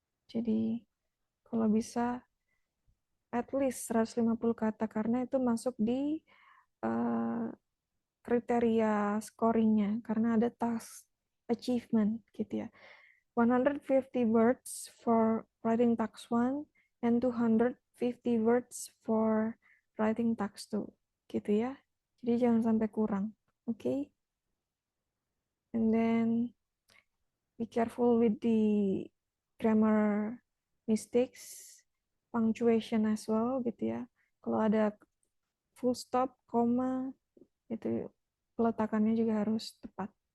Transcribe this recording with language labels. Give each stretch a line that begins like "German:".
Indonesian: Jadi kalau bisa at least 150 kata karena itu masuk di kriteria scoringnya karena ada task achievement gitu ya.
English: 150 words for writing task 1 and 250 words for writing task 2
Indonesian: gitu ya. Jadi jangan sampai kurang.
English: Okay? And then be careful with the grammar mistakes, punctuation as well
Indonesian: gitu ya. Kalau ada full stop, koma, itu peletakannya juga harus tepat.